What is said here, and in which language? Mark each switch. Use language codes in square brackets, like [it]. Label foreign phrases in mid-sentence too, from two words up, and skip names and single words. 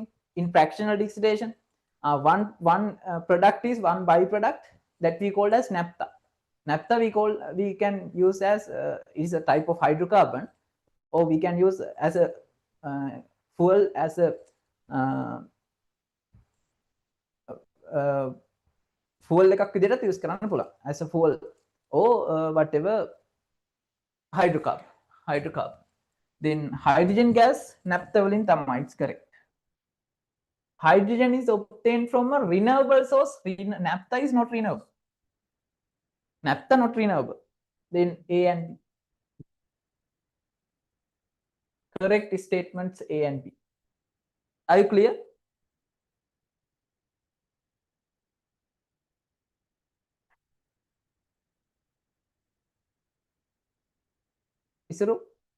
[en] In fractional distillation, one product is one byproduct that we call as naphtha. Naphtha we can use as is a type of hydrocarbon, or we can use as a fuel, as a fuel [si] එකක් විදිහට [en] use [si] කරන්න පුළුවන්, [en] as a fuel or whatever hydrocarbon. Then hydrogen gas naphtha [si] වලින් තමයි, [en] it's correct. Hydrogen is obtained from a renewable source. Naphtha is not renewable. Naphtha not renewable. Then A and B. Correct statements A and B. Are you clear? Isuru?